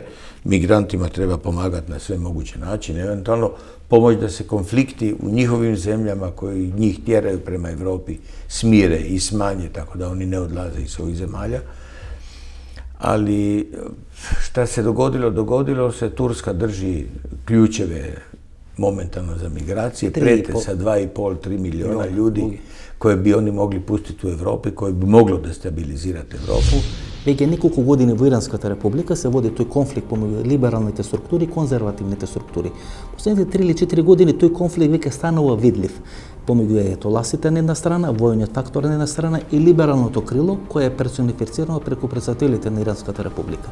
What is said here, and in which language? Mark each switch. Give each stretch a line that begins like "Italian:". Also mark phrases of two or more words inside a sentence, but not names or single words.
Croatian: Migrantima treba pomagati na sve moguće načine, eventualno pomoć da se konflikti u njihovim zemljama koji njih tjeraju prema Europi smire i smanje, tako da oni ne odlaze iz svojih zemalja. Ali šta se dogodilo? Dogodilo se, Turska drži ključeve momentalno za migracije, prijete sa 2,5-3 miliona ljudi koje bi oni mogli pustiti u Evropi, koje bi moglo destabilizirati Evropu.
Macedonian: Веќе неколку години во Иранската република се води тој конфликт помеѓу либералните структури и конзервативните структури. Последните 3 или 4 години тој конфликт веќе станува видлив помеѓу етоласите на една страна, војниот фактор на една страна и либералното крило кое е персонифицирано преку претставителите на Иранската република.